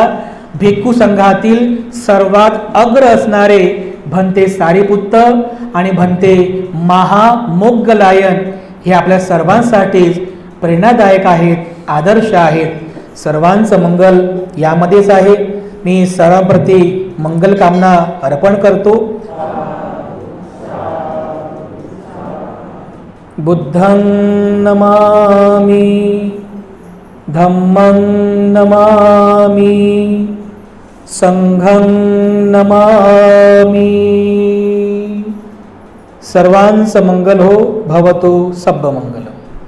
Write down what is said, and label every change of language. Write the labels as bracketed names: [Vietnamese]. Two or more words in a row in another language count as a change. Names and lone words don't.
[Marathi] भिक्खू संघातील सर्वात अग्र असणारे भंते सारिपुत्त आणि भंते महामोग्गलायन हे आपल्या सर्वांसाठीच प्रेरणादायक आहेत, आदर्श आहेत. सर्वांचं मंगल यामध्येच आहे. मी सर्वांप्रती मंगल कामना अर्पण करतो. [Pali] बुद्धं नमामि, धम्मं नमामि, संघं नमामि. [Marathi] सर्वांचं मंगल हो. [Pali] भवतु सब्ब मंगलम्.